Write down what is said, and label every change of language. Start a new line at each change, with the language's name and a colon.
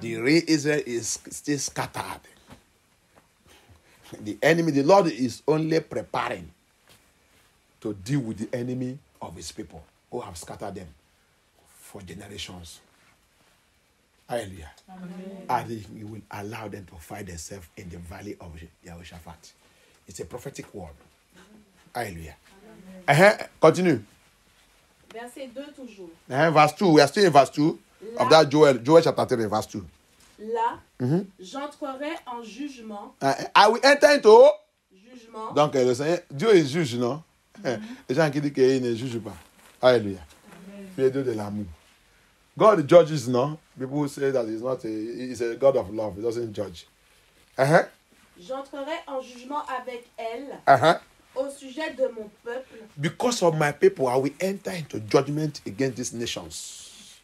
English: The real Israel is still scattered. The enemy, the Lord is only preparing to deal with the enemy of his people who have scattered them for generations. Hallelujah. Amen. And he will allow them to find themselves in the valley of Jehoshaphat. It's a prophetic word. Hallelujah. Continue.
French: Verset 2 toujours.
English: Verse 2. We are still in verse 2 of that Joel chapter 3, verse 2.
French: Là, j'entrerai en jugement.
English: I will enter into
French: jugement. Donc, le Seigneur, Dieu est juge, non? Les gens qui disent qu'il ne juge pas. Alléluia. Il est Dieu de l'amour.
English: God judges, no? People say that he's a God of love. He doesn't judge.
French: J'entrerai en jugement avec elle au sujet de mon peuple.
English: Because of my people, I will enter into judgment against these nations.